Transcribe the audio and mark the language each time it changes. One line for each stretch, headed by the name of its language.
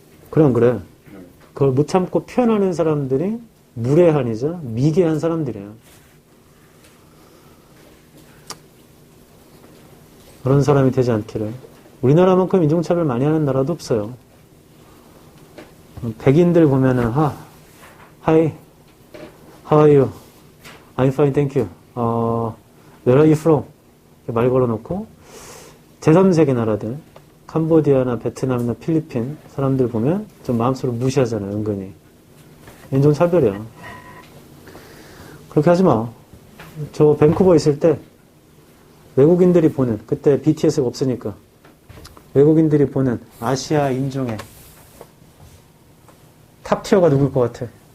Korean: 그래 안 그래? 그걸 못 참고 표현하는 사람들이 무례한이자 미개한 사람들이에요. 그런 사람이 되지 않기를. 우리나라만큼 인종차별 많이 하는 나라도 없어요. 백인들 보면은
English: Hi, how are you? I'm fine, thank you. Where are you from?
Korean: 이렇게 말 걸어놓고 제3세계 나라들 캄보디아나 베트남이나 필리핀 사람들 보면 좀 마음속으로 무시하잖아요. 은근히. 인종차별이야. 그렇게 하지 마. 저 밴쿠버 있을 때 외국인들이 보는 그때 BTS가 없으니까 외국인들이 보는 아시아 인종의 탑티어가 누굴 것 같아?